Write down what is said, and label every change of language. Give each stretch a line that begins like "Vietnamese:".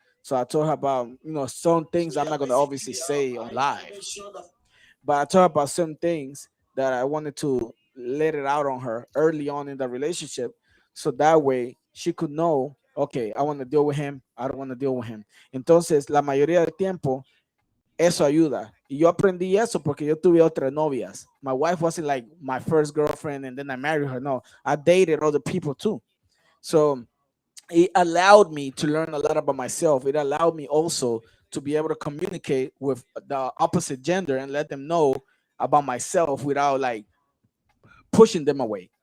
English: So I told her about some things I'm not gonna obviously say on live, but I told her about some things that I wanted to let it out on her early on in the relationship, so that way she could know, okay, I want to deal with him, I don't want to deal with him.
Spanish: Entonces, la mayoría del tiempo eso ayuda. Y yo aprendí eso porque yo tuve otras novias.
English: My wife wasn't like my first girlfriend and then I married her. No, I dated other people too. So it allowed me to learn a lot about myself. It allowed me also to be able to communicate with the opposite gender and let them know about myself without like pushing them away.